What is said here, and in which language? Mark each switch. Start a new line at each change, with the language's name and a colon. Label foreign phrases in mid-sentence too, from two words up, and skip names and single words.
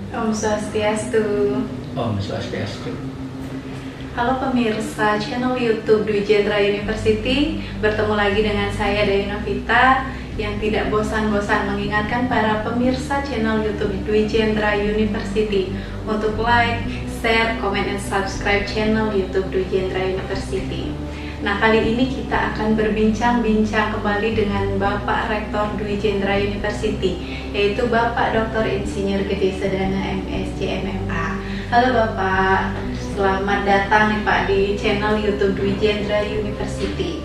Indonesian: Om Swastiastu. Om Swastiastu. Halo pemirsa channel YouTube Dwi Jendra University. Bertemu lagi dengan saya Dayana Vita yang tidak bosan-bosan mengingatkan para pemirsa channel YouTube Dwi Jendra University untuk
English: like, share, comment,
Indonesian: dan subscribe channel YouTube Dwi Jendra University. Nah, kali ini kita akan berbincang-bincang kembali dengan Bapak Rektor Dwi Jendra University, yaitu Bapak Dr. Insinyur Gede Sedana MSc MMA. Halo Bapak, selamat datang nih Pak di channel YouTube Dwi Jendra University.